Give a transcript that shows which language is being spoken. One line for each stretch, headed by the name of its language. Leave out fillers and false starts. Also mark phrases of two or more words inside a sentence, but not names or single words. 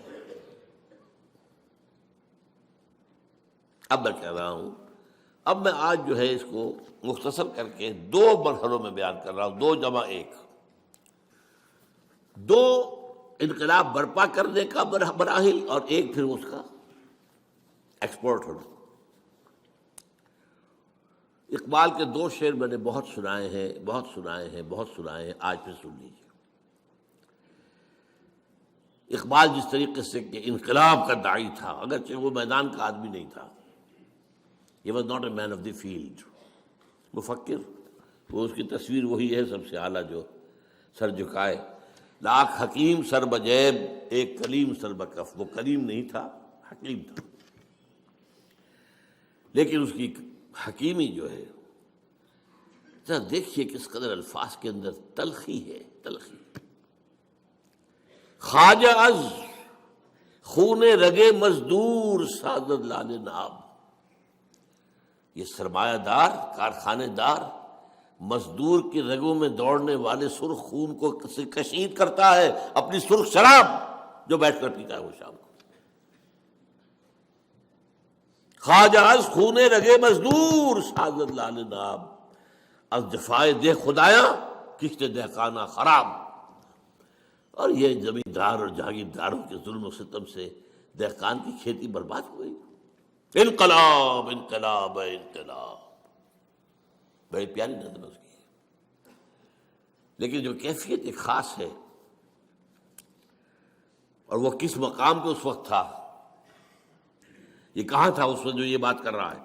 Urdu: اب میں کہہ رہا ہوں، اب میں آج جو ہے اس کو مختصر کر کے دو مرحلوں میں بیان کر رہا ہوں، 2+1، دو انقلاب برپا کرنے کا مراحل اور ایک پھر اس کا ایکسپورٹ ہونا. اقبال کے دو شعر میں نے بہت سنائے ہیں، آج پھر سن لیجیے. اقبال جس طریقے سے کہ انقلاب کا داعی تھا، اگرچہ وہ میدان کا آدمی نہیں تھا،
English: he was not a man of the field،
Urdu: مفکر، وہ اس کی تصویر وہی ہے سب سے اعلیٰ جو سر جھکائے. لاکھ حکیم سر بجیب ایک کلیم سر بکف. وہ کلیم نہیں تھا، حکیم تھا، لیکن اس کی حکیمی جو ہے، ذرا دیکھیے کس قدر الفاظ کے اندر تلخی ہے، تلخی.
Persian: خواجہ از خون رگے مزدور سازد لال ناب.
Urdu: یہ سرمایہ دار، کارخانے دار، مزدور کی رگوں میں دوڑنے والے سرخ خون کو کشید کرتا ہے اپنی سرخ شراب جو بیٹھ کر پیتا ہے وہ شام کو.
Persian: خواجہ از خون رگے مزدور سازد لال ناب، از جفائے دہ خدایا کشت دہقانہ خراب.
Urdu: اور یہ زمیندار اور جاگیرداروں کے ظلم و ستم سے دہقان کی کھیتی برباد ہو گئی. انقلاب انقلاب انقلاب، بڑی پیاری نظم اس کی. لیکن جو کیفیت ایک خاص ہے، اور وہ کس مقام پہ اس وقت تھا، یہ کہاں تھا اس وقت جو یہ بات کر رہا ہے.